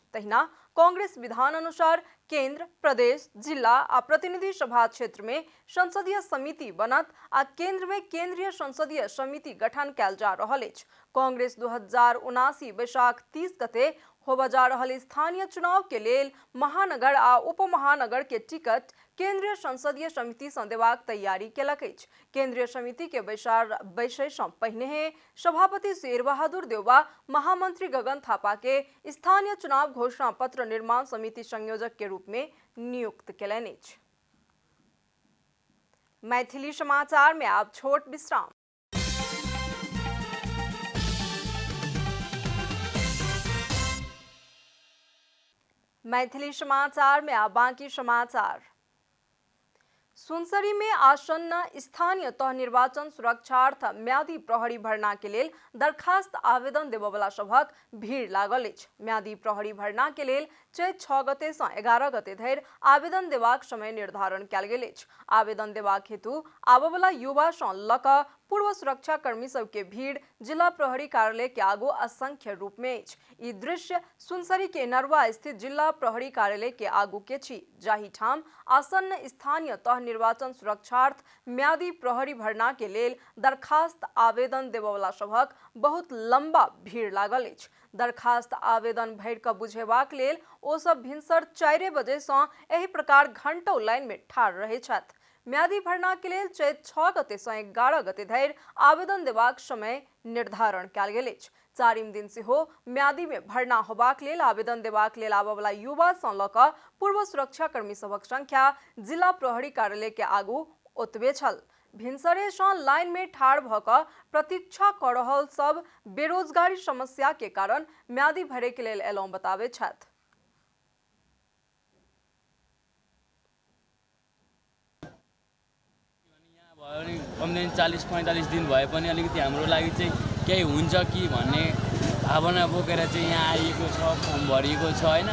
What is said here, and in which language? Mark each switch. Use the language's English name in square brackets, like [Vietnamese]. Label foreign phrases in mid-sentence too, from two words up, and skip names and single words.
[Maithili] तहिना कांग्रेस विधान अनुसार केंद्र, प्रदेश, जिला आ प्रतिनिधि सभा क्षेत्र में संसदीय समिति बनत आ केंद्र में केंद्रीय संसदीय समिति गठन कयल जा रहल अछि। कांग्रेस 2079 बैसाख 30 गते होबऽ जा रहल स्थानीय चुनाव के लेल महानगर आ उपमहानगर के टिकट केंद्रीय संसदीय समिति सँ देबाक तैयारी केलक अछि। केंद्रीय समिति के बैसै सँ पहिने सभापति शेर बहादुर देउबा महामंत्री गगन थापा के स्थानीय चुनाव घोषणा पत्र निर्माण समिति संयोजक के रूप में नियुक्त केलनि अछि। मैथिली समाचार में आप छोट विश्राम। मैथिली समाचार में आप बाकी समाचार। सुनसरी में आसन्न स्थानीय तह निर्वाचन सुरक्षार्थ म्यादी प्रहरी भरना के लेल दरखास्त आवेदन देबयवला सभक भीड़ लागल अछि। म्यादी प्रहरी भरना के लेल चैत 6 गते सँ 11 गते धरि आवेदन देबाक समय निर्धारण कयल गेल अछि। आवेदन देबाक हेतु आबयवला युवा सँ लऽ कऽ पूर्व सुरक्षा कर्मी सबके भीड़ जिला प्रहरी कार्यालय के आगू असंख्य रूप में अछि। ई दृश्य सुनसरी के नरवा स्थित जिला प्रहरी कार्यालय के आगू के छी, जाहि ठाम आसन्न स्थानीय तह निर्वाचन सुरक्षार्थ म्यादी प्रहरी भरना के लेल दरखास्त आवेदन देबयवला सभक बहुत लंबा भीड़ लागल अछि। दरखास्त आवेदन भरि कऽ बुझेबाक लेल ओ सब भिनसर 4 बजे सँ एहि प्रकार घंटों लाइन में ठाढ़ रहै छथि। म्यादी भरना के लेल चैत 6 गते सँ 11 गते धरि आवेदन देबाक समय निर्धारण कयल गेल अछि। 4 दिन सेहो म्यादी में भरना होबाक लेल आवेदन देबाक लेल आबयवला युवा सँ लऽ कऽ पूर्व सुरक्षा कर्मी सभक संख्या जिला प्रहरी कार्यालय के आगू ओतबे छल। भिनसरे सँ लाइन में ठाढ़ भऽ कऽ प्रतीक्षा कऽ रहल सब बेरोजगारी समस्या के कारण म्यादी भरे के लेल एलहुँ बताबै छथि। [Nepali] कमसेकम 40-45 दिन भए पनि अलिकति हाम्रो लागि चाहिँ केही हुन्छ कि भन्ने भावना बोकेर चाहिँ यहाँ आइएको छ, फर्म भरिएको छ हैन।